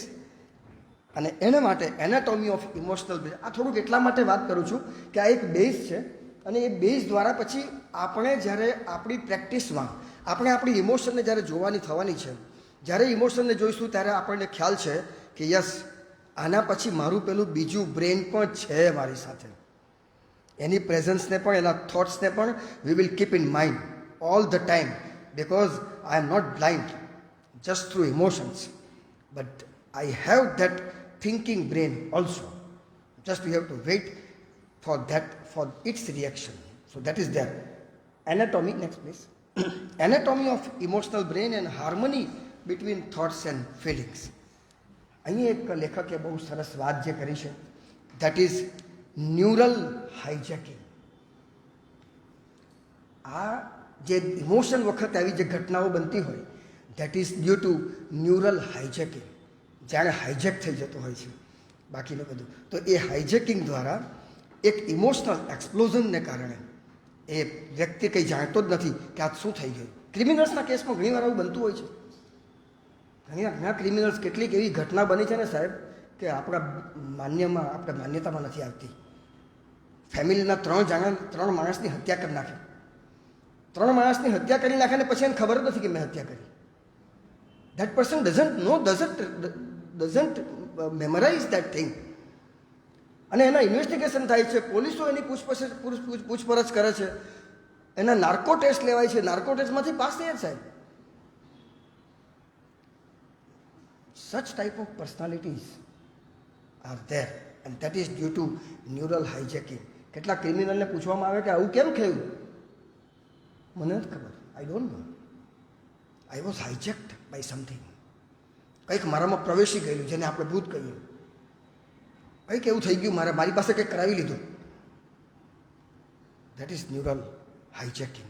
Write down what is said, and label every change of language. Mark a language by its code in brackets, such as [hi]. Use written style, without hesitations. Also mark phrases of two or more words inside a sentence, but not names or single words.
[gu] અને એના માટે [en] Anatomy of emotional brain, [gu] આ થોડુંક એટલા માટે વાત કરું છું કે આ એક બેઝ છે અને એ બેઝ દ્વારા પછી આપણે જ્યારે આપણી પ્રેક્ટિસમાં આપણે આપણી ઇમોશનને જ્યારે જોવાની થવાની છે, જ્યારે ઇમોશનને જોઈશું ત્યારે આપણને ખ્યાલ છે કે યસ, આના પછી મારું પેલું બીજું બ્રેન પણ છે મારી સાથે. એની પ્રેઝન્સને પણ એના થોટ્સને પણ [en] we will keep in mind all the time, because I am not blind just through emotions, but I have that thinking brain also. Just we have to wait for that, for its reaction. So that is there. Anatomy, next please. Anatomy of emotional brain and harmony between thoughts and feelings. [gu] અહીં એક લેખકે બહુ સરસ વાત જે કરી છે, [en] that is neural hijacking. [gu] આ જે ઇમોશન વખતે આવી જે ઘટનાઓ બનતી હોય, [en] that is due to neural hijacking. [gu] જાણે હાઇજેક થઈ જતો હોય છે બાકીનું બધું. તો એ હાઇજેકિંગ દ્વારા એક [en] emotional explosion [gu] કારણે એ વ્યક્તિ કંઈ જાણતો જ નથી કે આ શું થઈ ગયું. ક્રિમિનલ્સના કેસમાં ઘણીવાર આવું બનતું હોય છે. ઘણા ક્રિમિનલ્સ કેટલીક એવી ઘટના બની છે ને સાહેબ કે આપણા માન્યતામાં નથી આવતી. ફેમિલીના 3 માણસની હત્યા કરી નાખે. 3 માણસની હત્યા કરી નાખે ને પછી એને ખબર જ નથી કે મેં હત્યા કરી. [en] That person doesn't memorize that thing. [gu] અને એના ઇન્વેસ્ટિગેશન થાય છે, પોલીસો એની પૂછપરછ કરે છે, એના [en] narco test [gu] લેવાય છે, [en] narco test [gu] પાસ થયા જ સાહેબ. [en] Such type of personalities are there and that is due to neural hijacking. [gu] કેટલાક ક્રિમિનલને પૂછવામાં આવે કે આવું કેમ થયું, મને નથી ખબર, [en] I don't know, I was hijacked by something. [gu] કંઈક મારામાં પ્રવેશી ગયેલું જેને આપણે ભૂત કહીએ, કંઈક એવું થઈ ગયું, મારી પાસે કંઈક કરાવી લીધું. [en] That is neural hijacking.